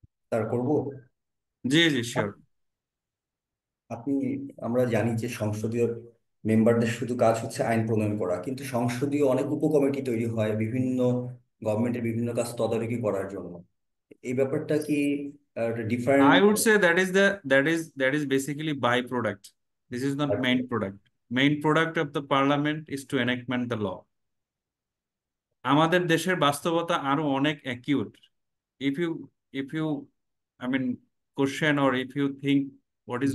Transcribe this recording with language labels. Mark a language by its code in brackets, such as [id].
[bn] তার করব। জি জি শিওর। আপনি, আমরা জানি যে সংসদীয় মেম্বারদের শুধু কাজ হচ্ছে আইন প্রণয়ন করা, কিন্তু সংসদীয় অনেক উপকমিটি তৈরি হয় বিভিন্ন গভর্নমেন্টের বিভিন্ন কাজ তদারকি করার জন্য। এই ব্যাপারটা কি different? [en] I would say that is basically byproduct. This is not main product. Main product of the parliament is to enactment the law. [bn] আমাদের দেশের বাস্তবতা আরো অনেক acute. [en] if you I mean question, or if you think what is